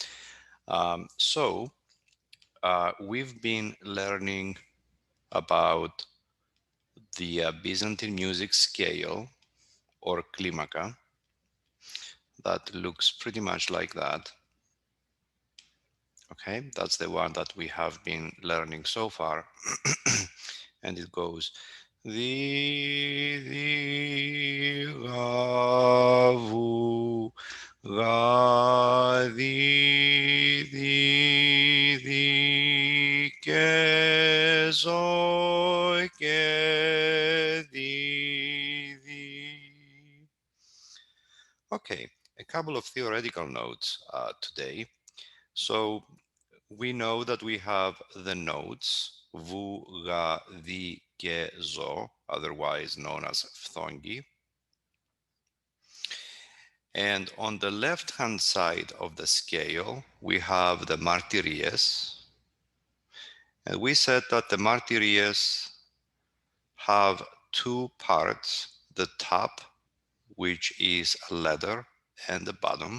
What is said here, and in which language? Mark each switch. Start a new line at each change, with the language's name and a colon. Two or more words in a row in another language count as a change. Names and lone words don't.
English: We've been learning about the Byzantine music scale or klimaka that looks pretty much like that. Okay, that's the one that we have been learning so far. And it goes the gavu ga di ke zo ke di. Okay, a couple of theoretical notes today. So we know that we have the notes vu, ga, di, ke, zo, otherwise known as phthongi. And on the left-hand side of the scale, we have the martyries. And we said that the martyries have two parts, the top, which is a letter, and the bottom.